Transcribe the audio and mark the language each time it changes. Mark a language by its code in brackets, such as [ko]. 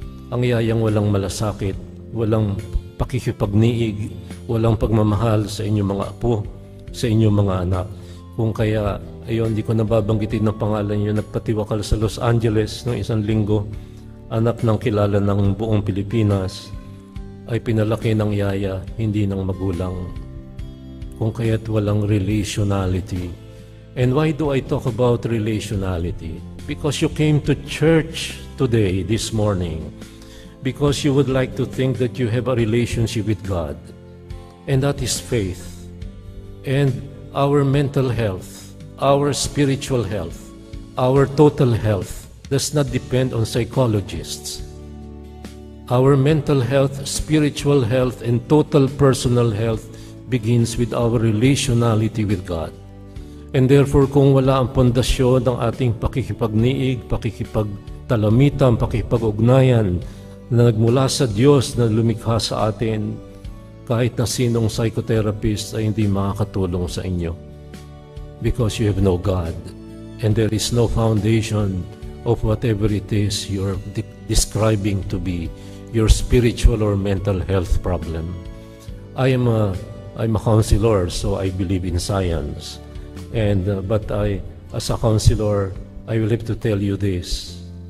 [tl] Ang yayang walang malasakit, walang pakikipagniig, walang pagmamahal sa inyong mga apo, sa inyong mga anak. Kung kaya, ayun, di ko nababanggitin ng pangalan yun, nagpatiwakal sa Los Angeles noong isang linggo, anak ng kilala ng buong Pilipinas, ay pinalaki ng yaya, hindi ng magulang. Kung kaya't walang relationality. [en] And why do I talk about relationality? Because you came to church today, this morning, because you would like to think that you have a relationship with God. And that is faith. And our mental health, our spiritual health, our total health does not depend on psychologists. Our mental health, spiritual health, and total personal health begins with our relationality with God. And therefore, [tl] kung wala ang pundasyon ng ating pakikipagniig, pakikipagtalamitan, pakikipag-ugnayan na nagmula sa Diyos na lumikha sa atin, kahit na sinong psychotherapist ay hindi makakatulong sa inyo. [en] Because you have no God. And there is no foundation of whatever it is you're describing to be your spiritual or mental health problem. I'm a counselor, so I believe in science. But as a counselor, I will have to tell you this.